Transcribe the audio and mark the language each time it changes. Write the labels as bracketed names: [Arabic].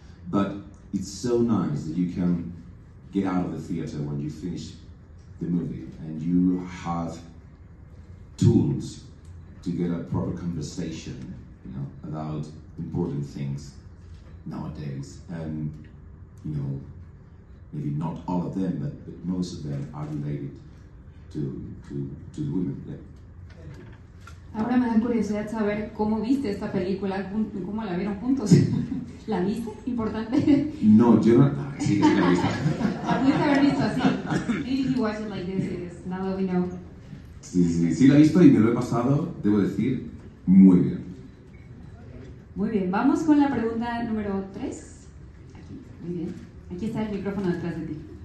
[English] But it's so nice that you can get out of the theater when you finish the movie and you have tools to get a proper conversation, you know, about important things nowadays. And, you know, maybe not all of them, but most of them are related to the women. Yeah. [Spanish] Ahora me da curiosidad saber cómo viste esta película, cómo la vieron juntos. ¿La viste? Importante. No, yo no. Sí, que la he visto. La pudiste haber visto así. [English] Maybe he watched it like this, now that we know. [Spanish] Sí, la he visto y me lo he pasado, debo decir, muy bien. Muy bien, vamos con la pregunta número 3. Aquí, muy bien. Aquí está el micrófono detrás de ti.